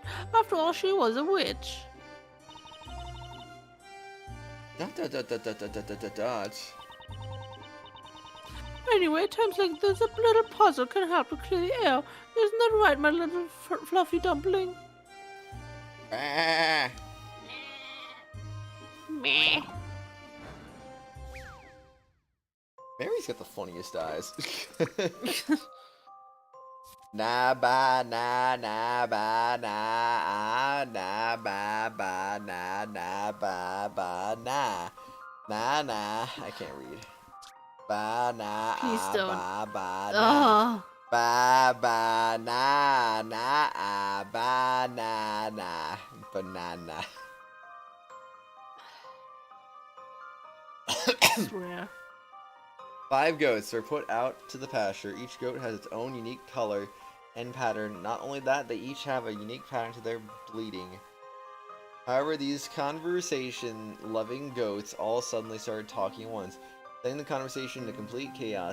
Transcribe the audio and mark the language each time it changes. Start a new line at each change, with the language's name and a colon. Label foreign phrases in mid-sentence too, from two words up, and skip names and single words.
English: After all, she was a witch. Anyway, times like this, a little puzzle can help to clear the air. Isn't that right, my little fluffy dumpling? Meh. Mary's got the funniest eyes. Na ba na na ba na na ba ba na na ba ba na na. I can't read. Ba na Please don't. ba ba na ba ba na na ba na na banana. I swear. 5 goats are put out to the pasture. Each goat has its own unique color and pattern. Not only that, they each have a unique pattern to their bleeding. However, these conversation-loving goats all suddenly started talking at once, setting the conversation into complete chaos.